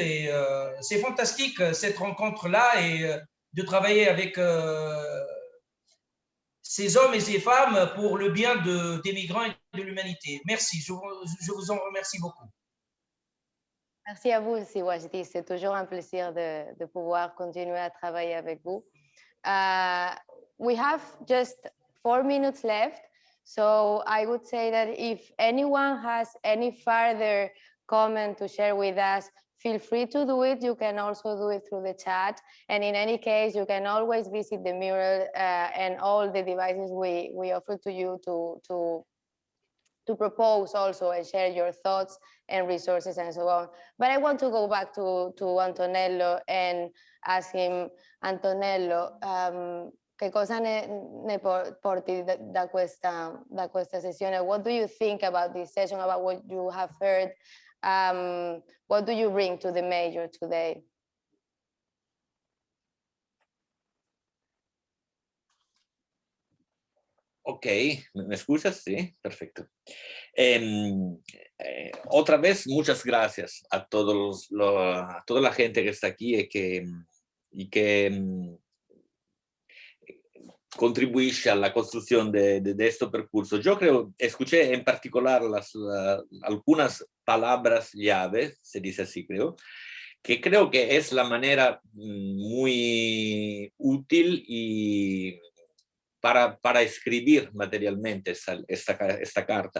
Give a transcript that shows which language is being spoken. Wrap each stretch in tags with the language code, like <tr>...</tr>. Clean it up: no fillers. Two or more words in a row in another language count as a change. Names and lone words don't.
<fr>Et c'est fantastique cette rencontre-là et de travailler avec ces hommes et ces femmes pour le bien des migrants et de l'humanité. Merci, je vous en remercie beaucoup. Merci à vous aussi, Wajdi. C'est toujours un plaisir de pouvoir continuer à travailler avec vous.</fr> <en>We have just 4 minutes left, so I would say that if anyone has any further comment to share with us, feel free to do it. You can also do it through the chat. And in any case, you can always visit the mural and all the devices we offer to you to propose also and share your thoughts and resources and so on. But I want to go back to Antonello and ask him,</en> <it>Antonello, che cosa ne porti da questa sessione?</it> <en>What do you think about this session, about what you have heard? What do you bring to the major today?</en> <es>Ok, ¿me escuchas? Sí, perfecto. Otra vez, muchas gracias a a toda la gente que está aquí y que</es> <it>contribuisce alla</it> <es>construcción de este percurso. Yo creo, escuché en particular algunas palabras llave, se dice así creo, que creo que es la manera muy útil y para escribir materialmente esta carta.</es>